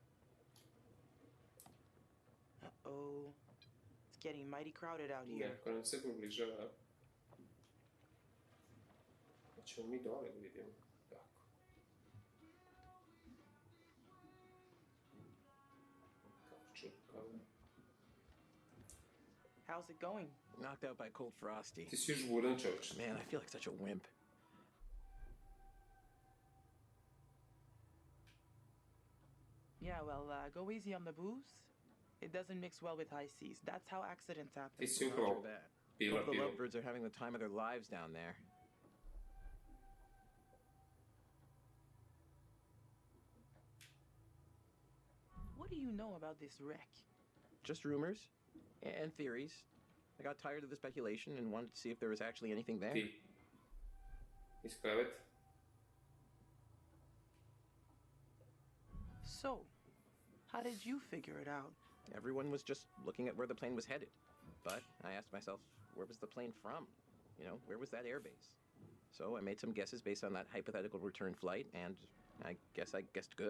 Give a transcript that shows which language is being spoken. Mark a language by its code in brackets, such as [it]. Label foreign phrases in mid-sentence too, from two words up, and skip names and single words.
[en] Uh-oh. It's getting mighty crowded out here. [sr] Neko nam se približava. Hoćemo mi dole da vidimo. Tako. Kako čutkavo. [en] How's it going? Knocked out by cold frosty. [sr] Ti si još budan, čovječ. [en] Man, I feel like such a wimp. Yeah, well, go easy on the booze. It doesn't mix well with high seas. That's how accidents [sr] Ti [en] happen. [sr] si [en] Roger [sr] upravo [en] that. [sr] pila [en] Hope the [sr] pivo. [en] lovebirds are having the time of their lives down there. What do you know about this wreck? Just rumors and theories. I got tired of the speculation and wanted to see if there was actually anything there. [sr] Ti. Iz kreveta. [en] So, how did you figure it out? Everyone was just looking at where the plane was headed. But I asked myself, where was the plane from? You know, where was that airbase? So I made some guesses based on that hypothetical return flight, and I guess I guessed good.